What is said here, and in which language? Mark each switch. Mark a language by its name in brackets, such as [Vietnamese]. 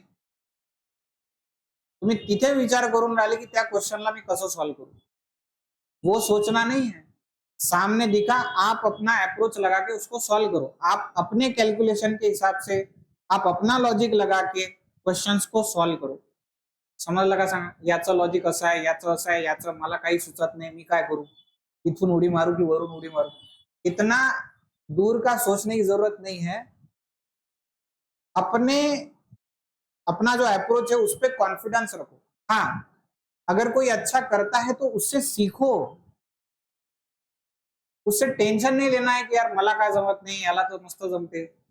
[Marathi] तुम्ही तिथे विचार करून राहिले की त्या क्वेश्चनला मी कसं सॉल्व करू, [Hindi] वो सोचना नहीं है। सामने दिखा, आप अपना अप्रोच लगा के उसको सॉल्व करो, आप अपने कैलकुलेशन के हिसाब से, आप अपना लॉजिक लगा के क्वेश्चंस को सॉल्व करो। [Marathi] समजलं का सांगा? याचं लॉजिक असं आहे, याचं असं आहे, याचं मला काही सुचत नाही, मी काय करू, इथून उडी मारू की वरून उडी मारू, [Hindi] इतना दूर का सोचने की जरूरत नहीं है। अपने अपना जो अप्रोच है उस पर कॉन्फिडेंस रखो। हाँ, अगर कोई अच्छा करता है तो उससे सीखो, उससे टेंशन नहीं लेना है कि यार [Marathi] मला काय जमत नहीं, याला तो मस्त जमते।